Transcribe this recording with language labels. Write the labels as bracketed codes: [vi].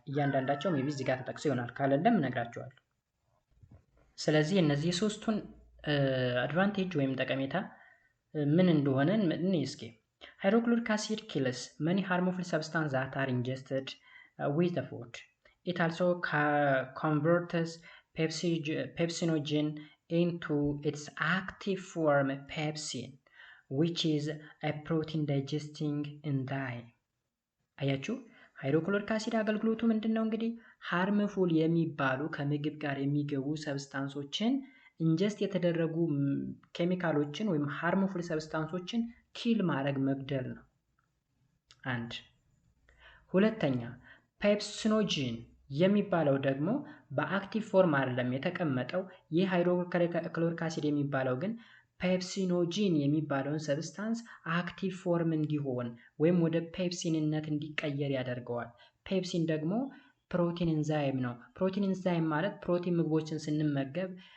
[am] እያንዳንዳቸው ሜቢ እዚህ ጋር ተጠቅሶ ይሆናል፣ ካለለም እነግራቸዋለሁ። ስለዚህ እነዚህ ሶስቱን አድቫንቴጅ ወይም ጠቀሜታ ምን እንደሆነ እንይ እስኪ። ሃይድሮክሎሪክ አሲድ ኪልስ [en] many harmful substances that are ingested with the food. It also converts pepsinogen into its active form pepsin, which is a protein digesting enzyme። [am] አያችሁ ሃይድሮክሎሪክ አሲድ አገልግሎቱ ምንድነው? እንግዲህ ሃርምፉል የሚባሉ ከምግብ ጋር የሚገቡ ሰብስታንሶችን ኢንጀስት የተደረጉ ኬሚካሎችን ወይም ሃርምፉል ሰብስታንሶችን ኪል ማድረግ መግደል ነው። አንድ። ሁለተኛ ፔፕሲኖጂን የሚባለው ደግሞ በአክቲቭ ፎርም አይደለም የተቀመጠው። ይህ ሃይድሮክሎሪክ አሲድ የሚባለው ግን ፔፕሲኖጂን የሚባለውን ሰብስታንስ አክቲቭ ፎርም እንዲሆን ወይም ወደ ፔፕሲንነት እንዲቀየር ያደርገዋል። ፔፕሲን ደግሞ ፕሮቲን ኤንዛይም ነው። ፕሮቲን ኤንዛይም ማለት ፕሮቲን ምግቦችን ስንመገብ